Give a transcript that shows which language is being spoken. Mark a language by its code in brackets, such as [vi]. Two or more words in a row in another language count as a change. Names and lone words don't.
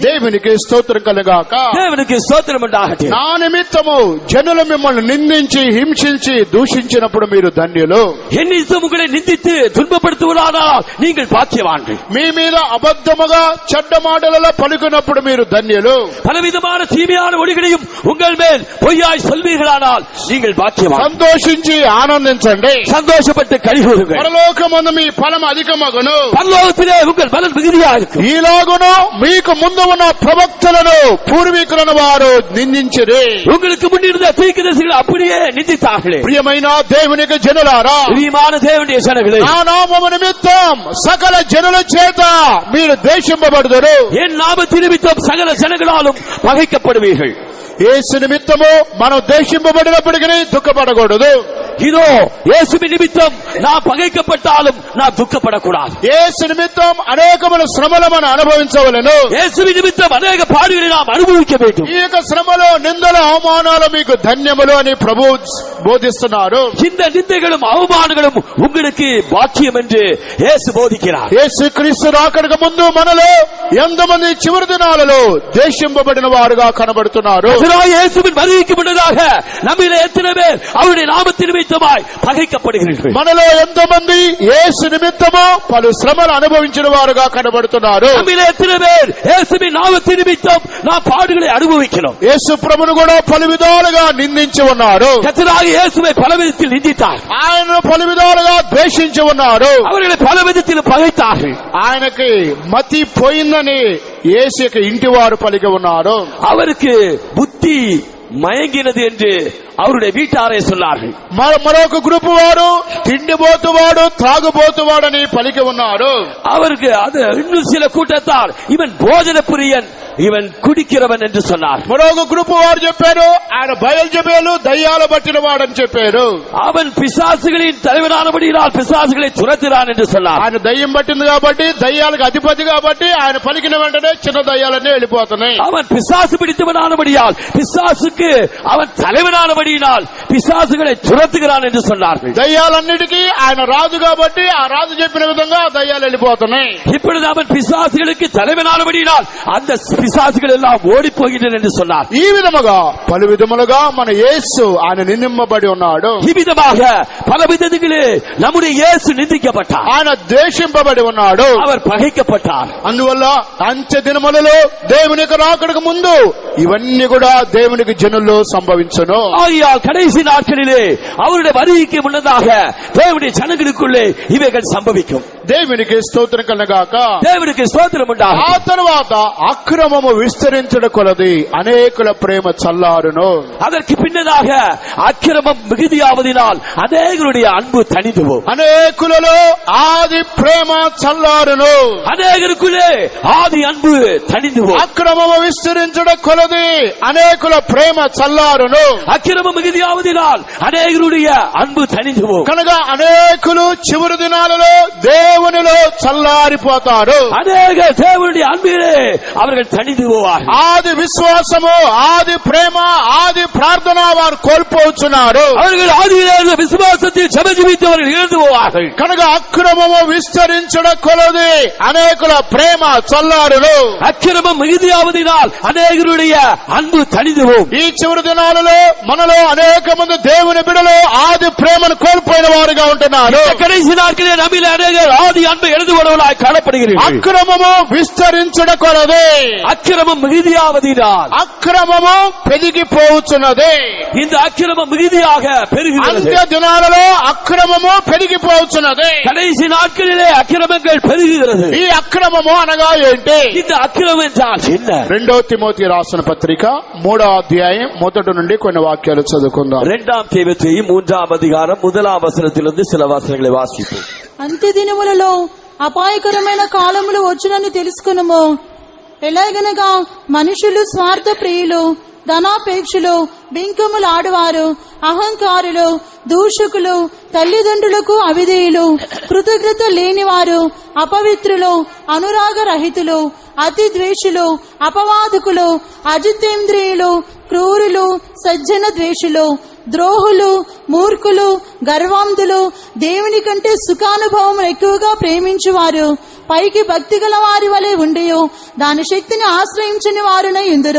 [te] దేవునికి స్తోత్రం కలుగాక. [ta] தேவனுக்கு ஸ்தோத்திரம் உண்டாகட்டும். [te] నా నిమిత్తము జనులు మిమ్మల్ని నిందించి హింసించి దూషించినప్పుడు మీరు ధన్యులు. [ta] என் நிமித்தம் உங்களை நிந்தித்து துன்பப்படுத்துவதானால் நீங்கள் பாக்கியவான்கள். [te] మీ మీద అబద్ధముగా చెడ్డ మాటలలో పలుకున్నప్పుడు మీరు ధన్యులు. [ta] பலவிதமான தீமையான ஒளிகளையும் உங்கள் மேல் பொய்யாய் சொல்வீர்களானால் நீங்கள் பாக்கியவான். [te] సంతోషించి ఆనందించండి, [ta] சந்தோஷப்பட்டு கழிகூறுங்கள். [te] పరలోకమందు మీ ఫలం అధికమగును, [ta] பரலோகத்திலே உங்கள் பலன் மிகுதியா இருக்கும். [te] ఈలాగును మీకు ముందు ఉన్న ప్రవక్తలను పూర్వీకులను వారు నిందించిరి. [ta] உங்களுக்கு முன்னிருந்த தீர்க்கதரிசிகள் அப்படியே நிந்தித்தார்களே. [te] ప్రియమైన దేవునికి జనులారా, [ta] பிரியமான தேவனுடைய ஜனங்களே, [te] నా నామము నిమిత్తం సకల జనుల చేత మీరు ద్వేషింపబడుదురు. [ta] என் நாமத்தின் நிமித்தம் சகல ஜனங்களாலும் பகைக்கப்படுவீர்கள். [te] యేసు నిమిత్తము మనం ద్వేషింపబడినప్పటికీ దుఃఖపడకూడదు. [ta] இதோ இயேசுவின் நிமித்தம் நான் பகைக்கப்பட்டாலும் நான் துக்கப்படக்கூடாது. [te] యేసు నిమిత్తం అనేకమైన శ్రమలు మనం అనుభవించవలెను. [ta] இயேசுவின் நிமித்தம் அநேக பாடுகளை நாம் அனுபவிக்க வேண்டும். [te] ఈ యొక్క శ్రమలో నిందలు అవమానాలు మీకు ధన్యములు అని ప్రభు బోధిస్తున్నారు. [ta] இந்த நிந்தைகளும் அவமானங்களும் உங்களுக்கு பாக்கியம் என்று இயேசு போதிக்கிறார். [te] యేసు క్రీస్తు రాకడకు ముందు మనలో ఎంతమంది చివరి దినాలలో ద్వేషింపబడిన వారుగా కనబడుతున్నారు. [ta] இயேசுவின் வருகைக்கு முன்னதாக நம்மிலே எத்தனை பேர் அவருடைய நாமத்தின் நிமித்தமாய் பகைக்கப்படுகிறீர்கள்? [te] మనలో ఎంతమంది యేసు నిమిత్తము పలు శ్రమలు అనుభవించిన వారుగా కనబడుతున్నారు. [ta] நம்மிலே எத்தனை பேர் இயேசுவின் நாமத்தின் நிமித்தம் நாம் பாடுகளை அனுபவிக்கிறோம்? [te] యేసు ప్రభువును కూడా పలు విధాలుగా నిందించి ఉన్నారు. [ta] கர்த்தராகிய இயேசுவை பல விதத்தில் நிந்தித்தார். [te] ఆయనను పలు విధాలుగా ద్వేషించి ఉన్నారు. [ta] அவர்களை பல விதத்தில் பகைத்தார்கள். [te] ఆయనకి మతి పోయిందని యేసు యొక్క ఇంటి వారు పలికి ఉన్నారు. [ta] அவருக்கு புத்தி மயங்கினது என்று அவருடைய வீட்டாரை சொன்னார்கள். [te] మరొక గ్రూప్ వారు తిండిపోతువాడు త్రాగుబోతువాడని పలికి ఉన్నారు. [ta] அவருக்கு அது இன்னும் சில கூட்டத்தார் இவன் போஜன பிரியன், இவன் குடிக்கிறவன் என்று சொன்னார். [te] మరొక గ్రూప్ వారు చెప్పారు ఆయన బయల్జెబూలు దయ్యాలు పట్టిన వాడని చెప్పారు. [ta] அவன் பிசாசுகளின் தலைவனானபடியால் பிசாசுகளை துரத்துகிறான் என்று சொன்னார். [te] ఆయన దయ్యం పట్టింది కాబట్టి దయ్యాలకు అధిపతి కాబట్టి ఆయన పలికిన వెంటనే చిన్న దయ్యాలన్నీ వెళ్ళిపోతున్నాయి. [ta] அவன் பிசாசு பிடித்தவனானபடியால் பிசாசுக்கு அவன் தலைவனானபடியினால் பிசாசுகளை துரத்துகிறான் என்று சொன்னார்கள். [te] దయ్యాలన్నిటికీ ఆయన రాజు కాబట్టి ఆ రాజు చెప్పిన విధంగా దయ్యాలు వెళ్ళిపోతున్నాయి. [ta] இப்பொழுது அவன் பிசாசுகளுக்கு தலைவனானபடியினால் அந்த பிசாசுகள் எல்லாம் ஓடி போகின்றன என்று சொன்னார். [te] ఈ విధముగా పలు విధములుగా మన యేసు ఆయన నిందింపబడి ఉన్నాడు. [ta] இவ்விதமாக பல விதத்திலே நம்முடைய இயேசு நிந்திக்கப்பட்டார். [te] ఆయన ద్వేషింపబడి ఉన్నాడు. [ta] அவர் பகைக்கப்பட்டார். [te] అందువల్ల అంత్య దినములలో దేవుని యొక్క రాకడకు ముందు ఇవన్నీ కూడా దేవునికి జనుల్లో సంభవించును. [ta] ஆகையால் கடைசி நாட்களிலே அவருடைய வருகைக்கு முன்னதாக தேவனுடைய ஜனங்களுக்குள்ளே இவைகள் சம்பவிக்கும். [te] దేవునికి స్తోత్రం కలగాక. [ta] தேவனுக்கு ஸ்தோத்திரம் ఆ உண்டாகும். [te] తర్వాత అక్రమము విస్తరించడం కొలది అనేకుల ప్రేమ చల్లారును. [ta] அதற்கு பின்னதாக அக்கிரமம் மிகுதியாவதினால் அநேகருடைய அன்பு தணிந்து போகும். [te] అనేకులలో ఆది ప్రేమ చల్లారును. [ta] அநேகருக்குள்ளே ஆதி அன்பு தணிந்து போகும். [te] అక్రమము విస్తరించడం కొలది అనేకుల ప్రేమ చల్లారును. [ta] அக்கிரமம் மிகுதியாவதினால் அநேகருடைய அன்பு தணிந்து போகும். [te] కనుక అనేకులు చివరి దినాలలో దేవునిలో చల్లారిపోతారు. [ta] அநேக தேவனுடைய அன்பிலே அவர்கள் தணிந்து போவார். [te] ఆది విశ్వాసము ఆది ప్రేమ ఆది ప్రార్థన వారు కోల్పోతున్నారు. [ta] அவர்கள் ஆதியிலே இருந்த விசுவாசத்தை ஜெபித்தவர்கள் இழந்து போவார்கள். [te] కనుక అక్రమము విస్తరించడం కొలది అనేకుల ప్రేమ చల్లారును. [ta] அக்கிரமம் மிகுதியாவதினால் அநேகருடைய அன்பு தணிந்து போகும். [te] ఈ చివరి దినాలలో మనలో అనేక మంది దేవుని బిడ్డలు ఆది ప్రేమను కోల్పోయిన వారుగా ఉంటున్నారు. [ta] கடைசி நாட்களிலே நம்மிலே அநேகர் ஆதி அன்பை எழுதுவர்களாய் காணப்படுகிறீர்கள். [te] అక్రమము విస్తరించడం కొలది [ta] அக்கிரமம் மிகுதியாவதினால் [te] అక్రమము పెరిగిపోతున్నది. [ta] இந்த அக்கிரமம் மிகுதியாக பெருகுகிறது. [te] అంత్య దినాలలో అక్రమము పెరిగిపోతున్నది. [ta] கடைசி நாட்களிலே அக்கிரமங்கள் பெருகுகிறது. [te] ఈ అక్రమము అనగా ఏంటి? [ta] இந்த அக்கிரமம் என்றால் என்ன? [te] 2 తిమోతి రాసిన పత్రిక 3వ అధ్యాయం మొదటి నుండి కొన్ని వాక్యాలు చదువుకుందాం. [ta] 2 தீமோத்தேயு 3ஆம் அதிகாரம் 1ஆம் வசனத்திலிருந்து சில வசனங்களை வாசிப்போம். [te] అంత్య దినములలో అపాయకరమైన కాలములు వచ్చునని తెలుసుకునుము. ఎలాగనగా మనుషులు స్వార్థ ప్రియులు, ధనాపేక్షలు, బింకములు ఆడువారు, అహంకారులు, దూషకులు, తల్లిదండ్రులకు అవిధేయులు, కృతజ్ఞత లేనివారు, అపవిత్రులు, అనురాగరహితులు, అతి ద్వేషులు, అపవాదకులు, అజితేంద్రియులు, క్రూరులు, సజ్జన ద్వేషులు, ద్రోహులు, మూర్ఖులు, గర్వాంధులు, దేవుని కంటే సుఖానుభవం ఎక్కువగా ప్రేమించువారు, పైకి భక్తి గల వారి వలె ఉండి దాని శక్తిని ఆశ్రయించని వారునై ఉందురు.